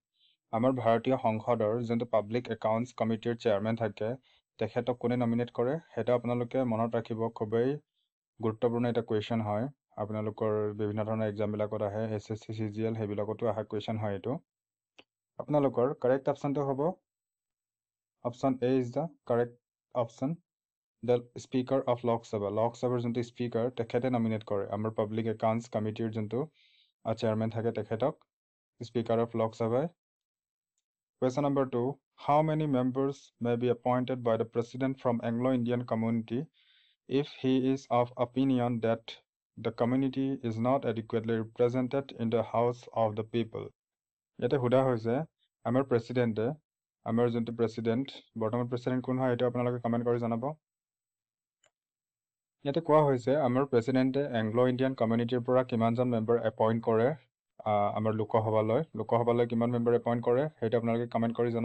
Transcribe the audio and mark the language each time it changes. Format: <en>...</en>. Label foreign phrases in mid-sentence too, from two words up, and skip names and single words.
<as>আমাৰ ভাৰতীয় সংসদৰ যোনটো</as> <en>public accounts committeeৰ</en> <as>চেয়াৰমেন থাকে তেখেতক কোনে নমিনেট কৰে সেইটো আপোনালোকে মনত ৰাখিব। খুবেই গুৰুত্বপূৰ্ণ এটা কুৱেশ্যন হয়। আপোনালোকৰ বিভিন্ন ধৰণৰ এক্সামবিলাকত আহে, SSC CGL সেইবিলাকতো অহা কুৱেশ্যন হয় এইটো। আপোনালোকৰ</as> <en>correct optionটো</en> <as>হ'ব</as> <en>option A is the correct option. the Speaker of Lok Sabha,</en> <as>লোকসভাৰ যোনটো স্পীকাৰ তেখেতে নমিনেট কৰে। আমাৰ</as> <en>public accounts committeeৰ</en> <as>যোনটো চেয়াৰমেন থাকে তেখেতক</as> <en>Speaker of Lok Sabhaই। Question number 2. How many members may be appointed by the President from Anglo-Indian community if he is of opinion that the community is not adequately represented in the House of the People?</en> <as>ইয়াতে সোধা হৈছে আমাৰ প্ৰেচিডেণ্টে, আমাৰ যোনটো প্ৰেচিডেণ্ট, বৰ্তমান প্ৰেচিডেণ্ট কোন হয় এইটো আপোনালোকে কমেণ্ট কৰি জনাব। ইয়াতে কোৱা হৈছে আমাৰ প্ৰেচিডেণ্টে</as> <en>Anglo-Indian communityৰ</en> <as>পৰা কিমানজন</as> <en>member appoint</en> <as>কৰে আমাৰ লোকসভালৈ কিমান</as> <en>member appoint</en> <as>কৰে সেইটো আপোনালোকে কমেণ্ট কৰি জনাওক।</as>